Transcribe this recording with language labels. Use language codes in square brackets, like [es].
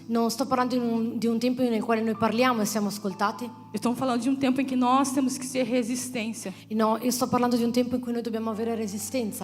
[it] Non sto parlando di un tempo nel quale noi parliamo e siamo ascoltati. [pt] Estou falando de um tempo em que nós temos que ser resistência. [it] No, io sto parlando di un tempo in cui noi dobbiamo avere resistenza.